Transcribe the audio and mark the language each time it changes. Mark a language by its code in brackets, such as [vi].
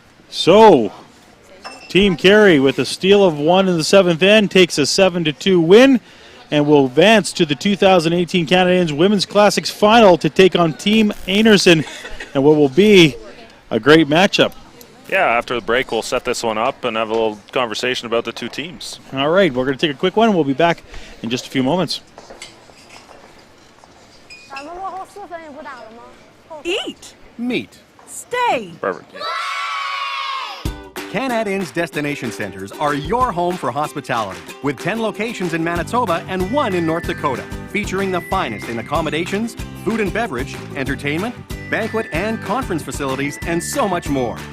[en] So, Team Carey with a steal of 1 in the 7th end takes a 7-2 win and will advance to the 2018 Canadians Women's Classics Final to take on Team Anderson and what will be a great matchup. Yeah, after the break, we'll set this one up and have a little conversation about the two teams. All right, we're going to take a quick one. We'll be back in just a few moments. [zh] 咱们落后4分也不打了吗？ [en] Eat. Meat. Stay. Perfect. Canad Inn's destination centers are your home for hospitality, with 10 locations in Manitoba and 1 in North Dakota, featuring the finest in accommodations, food and beverage, entertainment, banquet and conference facilities, and so much more.